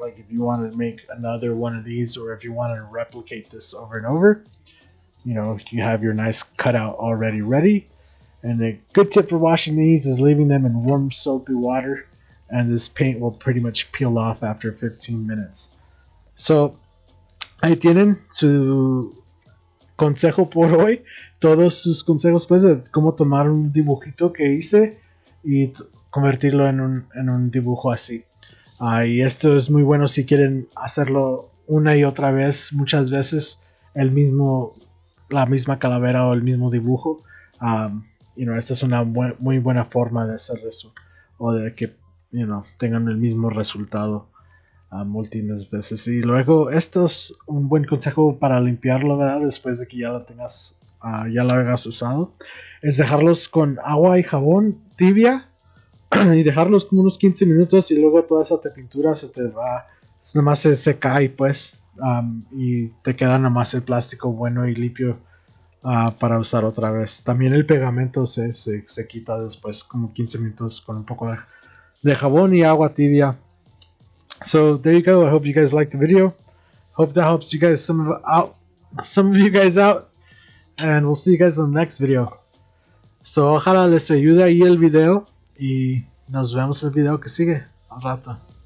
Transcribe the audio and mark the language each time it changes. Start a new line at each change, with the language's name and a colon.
English: Like if you wanted to make another one of these, or if you wanted to replicate this over and over, you know, you have your nice cutout already ready. And a good tip for washing these is leaving them in warm soapy water, and this paint will pretty much peel off after 15 minutes.
Spanish: So ahí tienen su consejo por hoy, todos sus consejos pues de cómo tomar un dibujito que hice y convertirlo en un dibujo así. Y esto es muy bueno si quieren hacerlo una y otra vez, muchas veces la misma calavera o el mismo dibujo.
English: You know,
Spanish: esta es una muy buena forma de hacer eso, o de que,
English: you know,
Spanish: tengan el mismo resultado múltiples veces. Y luego esto es un buen consejo para limpiarlo, ¿verdad? Después de que ya lo tengas, ya lo hayas usado, es dejarlos con agua y jabón tibia y dejarlos como unos 15 minutos, y luego toda esa pintura se te va, nada más se cae pues, y te queda nada más el plástico bueno y limpio para usar otra vez. También el pegamento se quita después, como 15 minutos, con un poco de jabón y agua tibia.
English: So there you go. I hope you guys liked the video. Hope that helps you guys, some of you guys out, and we'll see you guys in the next video.
Spanish: So ojalá les ayude ahí el video y nos vemos en el video que sigue al rato.